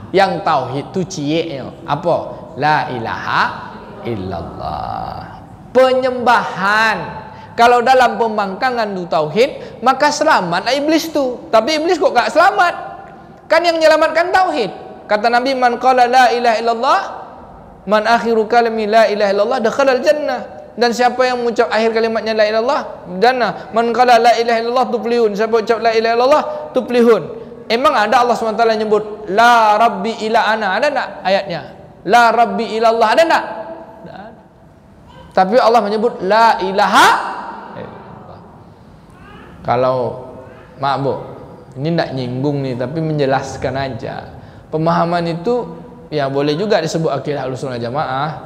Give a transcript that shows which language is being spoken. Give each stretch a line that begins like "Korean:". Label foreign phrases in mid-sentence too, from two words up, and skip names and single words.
Indonesian: Yang tauhid itu cieknya apa?
Arabic: لا إله إلا الله.
Indonesian: Penyembahan. Kalau dalam pembangkangan itu tauhid, maka selamatlah iblis tu. Tapi iblis kok gak selamat? Kan yang menyelamatkan tauhid. Kata Nabi,
Arabic: من قال لا إله إلا الله من آخر كلامه لا إله إلا الله دخل الجنة.
Indonesian: Dan siapa yang mengucap akhir kalimatnya
Arabic: لا إله إلا الله,
Indonesian: jannah.
Arabic: من قال لا إله إلا الله تفلحون.
Indonesian: Siapa ucap
Arabic: لا إله إلا الله تفلحون.
Indonesian: Emang ada Allah SWT nyebut
Arabic: لا رب إلا أنا?
Indonesian: Ada tak ayatnya?
Arabic: لا رب إلا الله
Indonesian: ada tak? Tapi Allah menyebut
Arabic: لا إله.
Indonesian: Kalau maaf Bu, ini tidak nyinggung nih, tapi menjelaskan aja. Pemahaman itu ya boleh juga disebut akidah Ahlussunnah Jamaah.